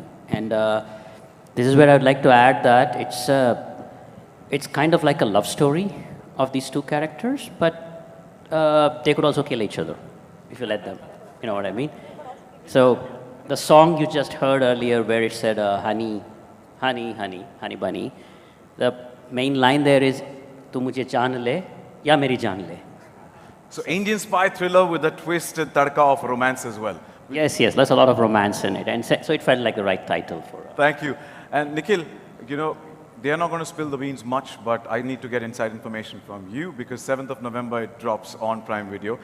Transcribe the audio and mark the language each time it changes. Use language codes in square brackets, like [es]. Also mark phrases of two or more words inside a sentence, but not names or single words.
[en] And this is where I'd like to add that it's kind of like a love story of these two characters, but they could also kill each other if you let them. You know what I mean? So the song you just heard earlier where it said honey, honey, honey, honey bunny, the main line there is [hi] tu mujhe jaan le ya meri jaan le. [en] So Indian spy thriller with a twisted tadka of romance as well. Yes, yes, there's a lot of romance in it. And so it felt like the right title for us. Thank you. And Nikhil, you know, they are not going to spill the beans much, but I need to get inside information from you because 7th of November it drops on Prime Video.